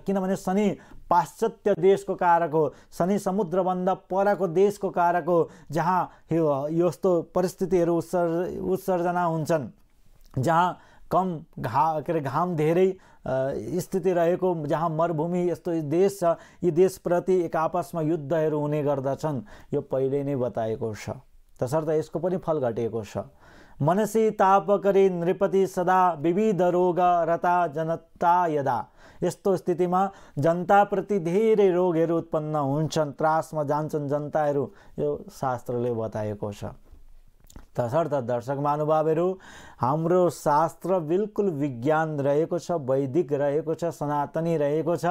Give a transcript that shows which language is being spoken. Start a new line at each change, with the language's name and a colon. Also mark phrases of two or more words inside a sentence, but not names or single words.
Nepali: किनभने शनि पाश्चात्य देशको कारक हो, शनि समुद्रभन्दा परको देशको कारक हो, जहाँ यस्तो परिस्थितिहरू उत्सर्जना हुन्छन्, जहाँ कम घाम धेरै स्थिति रहेको, जहाँ मरुभूमि यस्तो देश छ, यी देशप्रति एक आपसमा युद्धहरू हुने गर्दछन्। यो पहिले नै बताएको छ, तसर्थ यसको पनि फल घटेको छ।
Sanskrit: मनसी तापकरी नृपति सदा विविध रोग रता जनता यदा।
Nepali: यस्तो स्थितिमा जनताप्रति धेरै रोगहरू उत्पन्न हुन्छन्, त्रासमा जान्छन् जनताहरू, यो शास्त्रले बताएको छ। तसर्थ दर्शक महानुभावहरू, हाम्रो शास्त्र बिल्कुल विज्ञान रहेको छ, वैदिक रहेको छ, सनातनी रहेको छ।